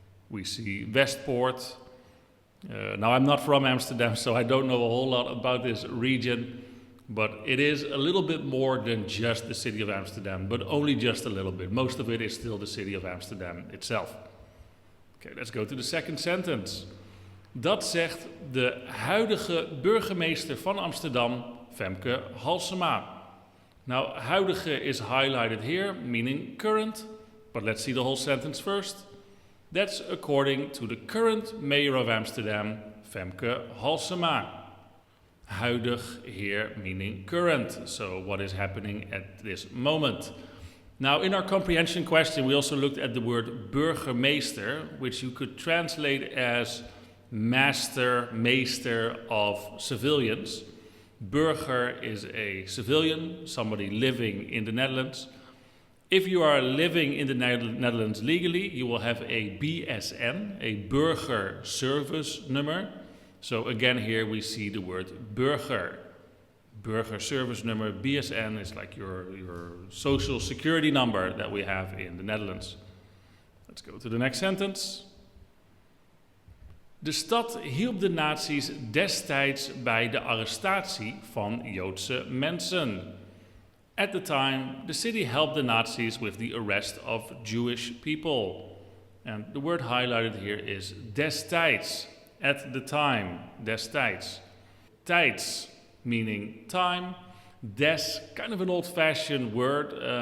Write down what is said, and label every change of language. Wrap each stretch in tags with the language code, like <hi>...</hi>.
<en>We see Westpoort. Now, I'm not from Amsterdam, so I don't know a whole lot about this region, but it is a little bit more than just the city of Amsterdam, but only just a little bit. Most of it is still the city of Amsterdam itself. Okay, let's go to the second sentence.</en> <nl>Dat zegt de huidige burgemeester van Amsterdam, Femke Halsema.</nl> <en>Now, huidige is highlighted here, meaning current, but let's see the whole sentence first. That's according to the current mayor of Amsterdam, Femke Halsema. Huidig here meaning current, so what is happening at this moment. Now, in our comprehension question, we also looked at the word burgemeester, which you could translate as master, meester of civilians. Burger is a civilian, somebody living in the Netherlands. If you are living in the Netherlands legally, you will have a BSN, a burger service number. So again, here we see the word burger. Burger service number, BSN, is like your social security number that we have in the Netherlands. Let's go to the next sentence.</en> <nl>De stad hielp de nazi's destijds bij de arrestatie van Joodse mensen.</nl> <en>At the time, the city helped the Nazis with the arrest of Jewish people. And the word highlighted here is destijds, at the time, destijds. Tijds, meaning time. Des, kind of an old-fashioned word.</en>